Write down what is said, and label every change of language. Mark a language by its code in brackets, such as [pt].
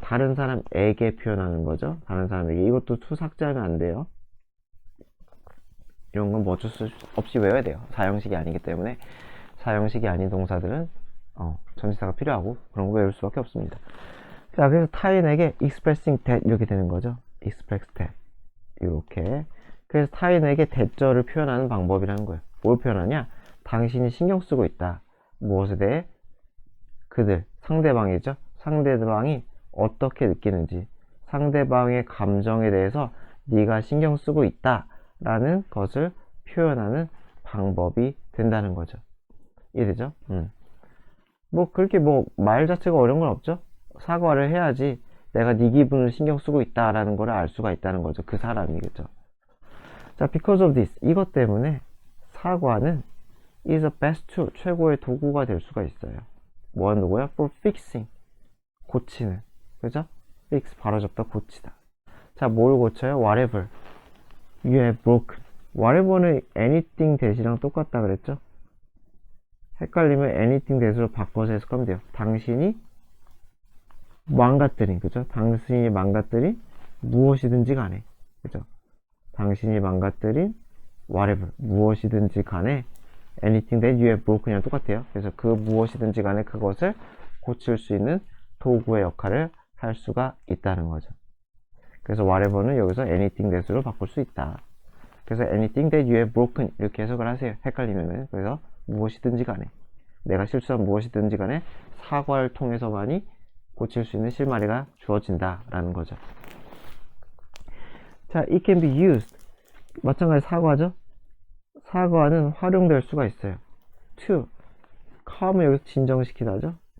[ko] 다른 사람에게 표현하는 거죠. 다른 사람에게. 이것도 to 삭제하면 안 돼요. 이런 건 뭐 어쩔 수 없이 외워야 돼요. 사형식이 아니기 때문에. 사형식이 아닌 동사들은 전치사가 필요하고 그런 거 외울 수밖에 없습니다. 자, 그래서 타인에게 expressing that 이렇게 되는 거죠. express that 이렇게. 그래서 타인에게 대절을 표현하는 방법이라는 거예요. 뭘 표현하냐? 당신이 신경 쓰고 있다. 무엇에 대해? 그들, 상대방이죠. 상대방이 어떻게 느끼는지, 상대방의 감정에 대해서 네가 신경 쓰고 있다 라는 것을 표현하는 방법이 된다는 거죠. 이해되죠? 뭐 그렇게 뭐 말 자체가 어려운 건 없죠. 사과를 해야지 내가 네 기분을 신경 쓰고 있다라는 걸 알 수가 있다는 거죠. 그 사람이겠죠. 자, because of this, 이것 때문에 사과는 is a best tool, 최고의 도구가 될 수가 있어요. 뭐 하는 도구야? for fixing, 고치는. 그죠? fix, 바로잡다, 고치다. 자, 뭘 고쳐요? [en] whatever you have broken. [ko] whatever는 anything 대시랑 똑같다 그랬죠? 헷갈리면 anything 대시로 바꿔서 해석하면 돼요. 당신이 망가뜨린, 그죠? 당신이 망가뜨린 무엇이든지 간에, 그죠? 당신이 망가뜨린 whatever, 무엇이든지 간에 anything that you have broken 이랑 똑같아요. 그래서 그 무엇이든지 간에 그것을 고칠 수 있는 도구의 역할을 할 수가 있다는 거죠. 그래서 whatever는 여기서 anything that 으로 바꿀 수 있다. 그래서 anything that you have broken 이렇게 해석을 하세요. 헷갈리면은. 그래서 무엇이든지 간에, 내가 실수한 무엇이든지 간에 사과를 통해서만이 고칠 수 있는 실마리가 주어진다 라는 거죠. [en] 자, it can be used. 마찬가지 사과죠. [ko] 사과는 활용될 수가 있어요. to calm 을 여기서 진정시키다죠.